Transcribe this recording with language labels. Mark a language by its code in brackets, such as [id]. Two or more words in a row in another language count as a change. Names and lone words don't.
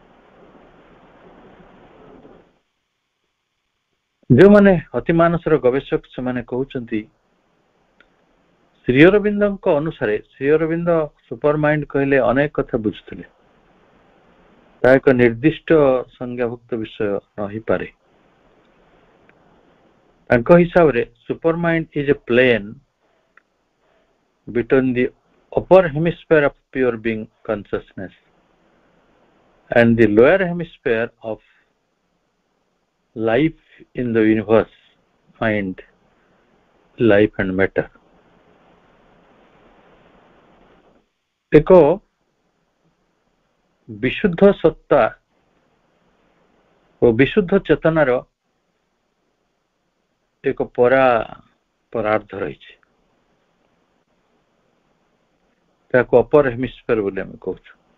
[or] ଯେଉଁମାନେ ଅତି ମାନସର ଗବେଷକ ସେମାନେ କହୁଛନ୍ତି, ଶ୍ରୀ ଅରବିନ୍ଦଙ୍କ ଅନୁସାରେ, ଶ୍ରୀ ଅରବିନ୍ଦ [en] super mind [or] କହିଲେ ଅନେକ କଥା ବୁଝୁଥିଲେ, ତାହା ଏକ ନିର୍ଦ୍ଦିଷ୍ଟ ସଂଜ୍ଞାଭୁକ୍ତ ବିଷୟ ନ ହେଇପାରେ। ତାଙ୍କ ହିସାବରେ [en] super mind is a plane between the upper hemisphere of pure being consciousness and the lower hemisphere of life in the universe, mind, life and matter. [or] ଏକ ବିଶୁଦ୍ଧ ସତ୍ତା ଓ ବିଶୁଦ୍ଧ ଚେତନାର ଏକ ପରାର୍ଧ ରହିଛି, ତାକୁ [en] upper hemisphere [or] ବୋଲି ଆମେ କହୁଛୁ।